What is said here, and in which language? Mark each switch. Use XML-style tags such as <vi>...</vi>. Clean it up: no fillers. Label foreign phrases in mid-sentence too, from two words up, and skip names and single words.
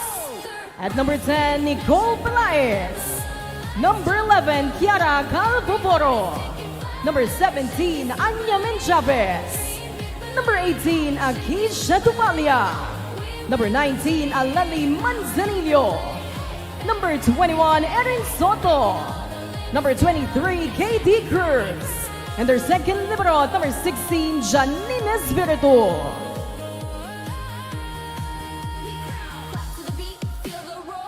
<en>At number 10, Nicole Pelaez. Number 11, Kiara Calvoporo. Number 17, Anya Menchaves. Number 18, Akisha Tupalia. Number 19, Alali Manzanillo. Number 21, Erin Soto. Number 23, Katie Cruz. And their second libero at number 16, Janine Espiritu. To the beat, feel the roar.</en>